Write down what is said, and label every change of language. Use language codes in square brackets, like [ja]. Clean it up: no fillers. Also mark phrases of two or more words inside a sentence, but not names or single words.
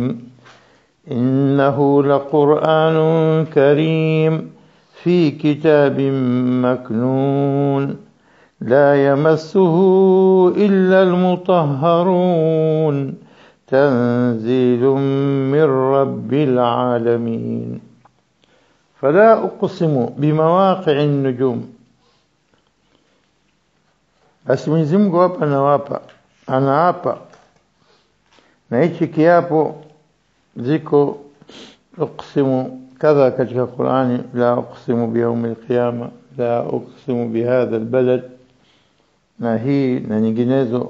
[ar] إنه لقرآن كريم في كتاب مكنون لا يمسه إلا المطهرون تنزيل من رب العالمين. فلا أقسم بمواقع النجوم. [sw] basi Mwenyezi Mungu hapa anaapa na hichi kiapo ziko uqsimu kadha katika Qur'ani, [ar] لا أقسم بيوم القيامة, لا أقسم بهذا البلد, [sw] na hii na nyinginezo.